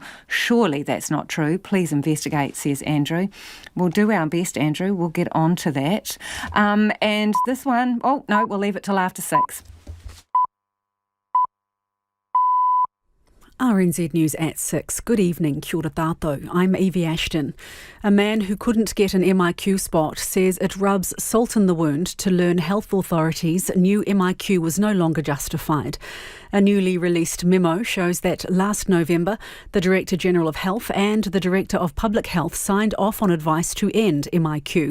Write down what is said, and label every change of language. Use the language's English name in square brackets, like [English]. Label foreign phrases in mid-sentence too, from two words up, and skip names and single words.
[English] Surely that's not true. Please investigate, says Andrew. We'll do our best, Andrew. We'll get on to that. And this one, we'll leave it till after 6. RNZ News at 6. Good evening, [Māori] kia ora tātou. [English] I'm Evie Ashton. A man who couldn't get an MIQ spot says it rubs salt in the wound to learn health authorities knew MIQ was no longer justified. A newly released memo shows that last November, the Director General of Health and the Director of Public Health signed off on advice to end MIQ.